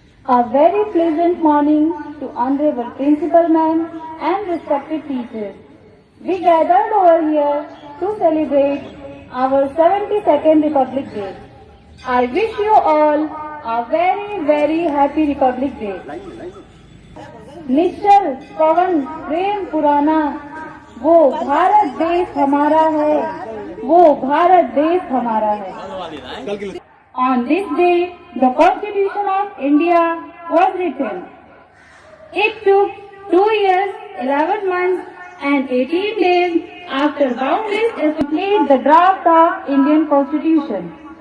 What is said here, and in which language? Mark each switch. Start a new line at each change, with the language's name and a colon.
English: A very pleasant morning to Honorable Principal Ma'am and respected teachers. We gathered over here to celebrate our 72nd Republic Day. I wish you all a very, very happy Republic Day.
Hindi: निश्चल पवन प्रेम पुराना, वो भारत देश हमारा है, वो भारत देश हमारा है.
English: On this day, the Constitution of India was written. It took 2 years, 11 months and 18 days after boundaries to complete the draft of Indian Constitution.